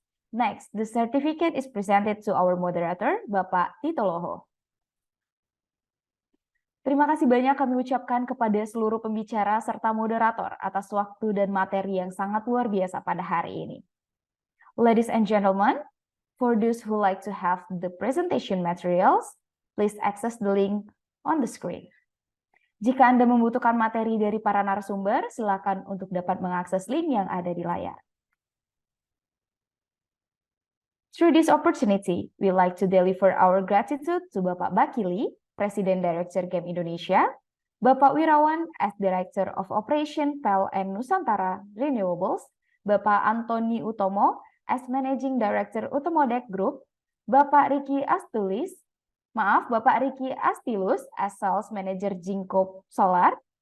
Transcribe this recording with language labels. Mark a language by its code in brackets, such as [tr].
[en] Next, the certificate is presented to our moderator, Bapak Tito Loho. [id] Terima kasih banyak kami ucapkan kepada seluruh pembicara serta moderator atas waktu dan materi yang sangat luar biasa pada hari ini. [en] Ladies and gentlemen, for those who like to have the presentation materials, please access the link on the screen. [id] Jika Anda membutuhkan materi dari para narasumber, silakan untuk dapat mengakses link yang ada di layar. [en] Through this opportunity, we like to deliver our gratitude to Bapak Bakili, Presiden Director GEM Indonesia, Bapak Wirawan as Director of Operation PLN Nusantara Renewables, Bapak Antoni Utomo as Managing Director Utomodec Group, Bapak Riki Astilus as Sales Manager Jinko Solar,